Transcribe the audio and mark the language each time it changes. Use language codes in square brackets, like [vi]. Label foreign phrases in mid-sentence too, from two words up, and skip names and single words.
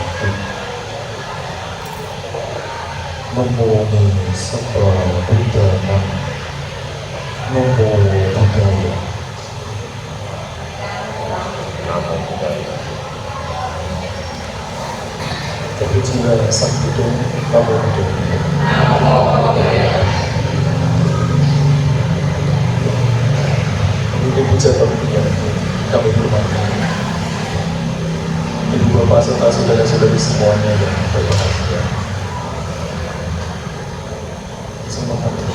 [pi] Namo Sapa Buddhanam. Namo Buddhaya. Namo Buddhaya. [id] Terpujilah Sang Buddha. [pi] Namo Buddhaya. [id] Ini pejabat yang kami hormati, ibu bapak serta saudara-saudari semuanya yang berbahagia. Semangat.